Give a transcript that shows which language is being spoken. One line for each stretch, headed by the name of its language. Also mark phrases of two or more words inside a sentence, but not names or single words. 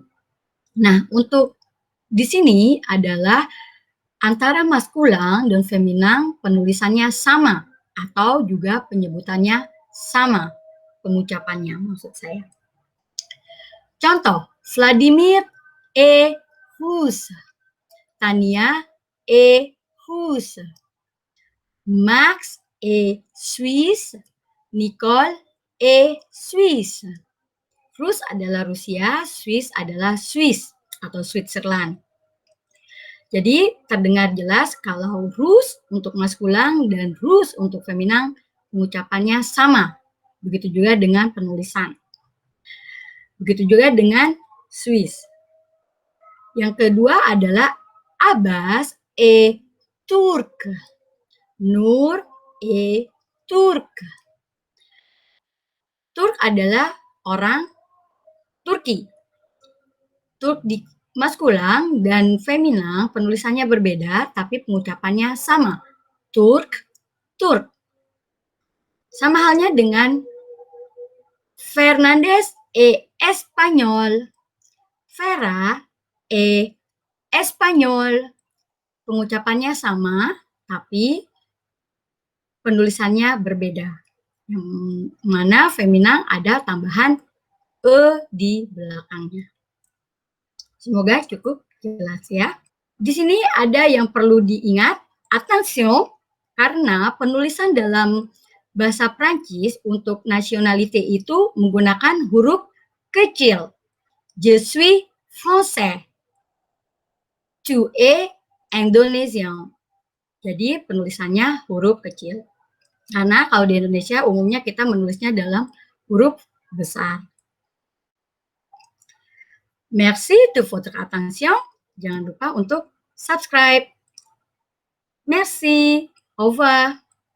Indonesian: Nah, untuk di sini adalah antara maskulang dan feminang penulisannya sama atau juga penyebutannya sama, pengucapannya maksud saya. Contoh,
French: Vladimir est russe. Tania est russe. Max est suisse. Nicole est suisse.
Indonesian: Rus adalah Rusia, Swiss adalah Swiss atau Switzerland. Jadi terdengar jelas kalau Rus untuk maskulang dan Rus untuk feminang pengucapannya sama. Begitu juga dengan penulisan. Begitu juga dengan Swiss. Yang kedua adalah
French: Abbas est turc. Nur est turc.
Indonesian: Turk adalah orang Turki. Turk di maskulang dan feminang penulisannya berbeda, tapi pengucapannya sama. Turk, Turk. Sama halnya dengan
French: Fernandez est espagnol. Vera est espagnol.
Indonesian: Pengucapannya sama, tapi penulisannya berbeda. Yang mana feminang ada tambahan e di belakangnya. Semoga cukup jelas ya. Di sini ada yang perlu diingat, attention, karena penulisan dalam bahasa Prancis untuk nationalité itu menggunakan huruf kecil.
French: Je suis français. Tu es indonésien.
Indonesian: Jadi penulisannya huruf kecil. Karena kalau di Indonesia umumnya kita menulisnya dalam huruf besar.
French: Merci de votre attention.
Indonesian: Jangan lupa untuk subscribe.
French: Merci. Au revoir.